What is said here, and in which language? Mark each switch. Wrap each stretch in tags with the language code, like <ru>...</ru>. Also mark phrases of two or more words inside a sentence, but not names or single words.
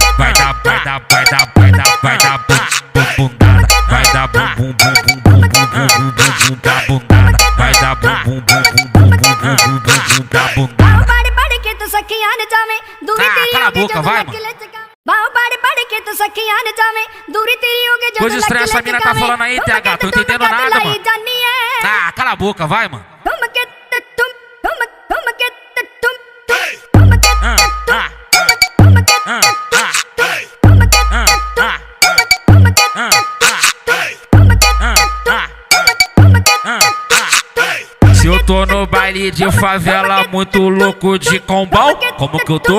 <pt>Vai dar bundada. Vai dar bum da bundada. Vai dar bum da bundada. Ah, cala a boca, vai, mano.</pt> <hi>बाहों पाड़ पाड़ के तो सखियां न जावे दूरी तेरी होगे जो</hi> <pt>Coisa estranha essa mina tá falando aí, TH, tô entendendo nada, mano. Ah, cala a boca, vai, mano. Se eu tô no baile de favela, muito louco de combão, como que eu tô?</pt>